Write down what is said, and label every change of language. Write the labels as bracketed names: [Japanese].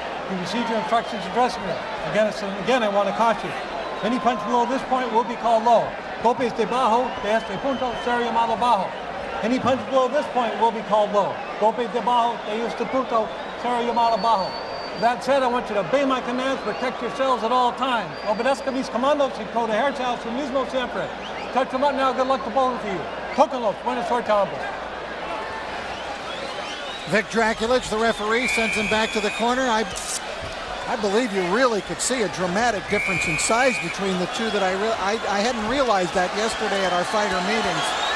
[English] You received your instructions to dressing room. Again, I want to caution you. Any punch below this point will be called low. [Spanish] Golpes debajo de este punto será llamado bajo. [English] Any punch below this point will be called low. [Spanish] Golpes debajo de este punto será llamado bajo. [English] That said, I want you to obey my commands, protect yourselves at all times. [Spanish] Obedezca mis comandos y protegerse su mismo siempre. [English] Touch them up now, good luck to both of you. [Spanish] Tóquenlos, buena suerte a ambos. [English] Vic Draculich, the referee, sends him back to the corner. I believe you really could see a dramatic difference in size between the two that I hadn't realized that yesterday at our fighter meetings.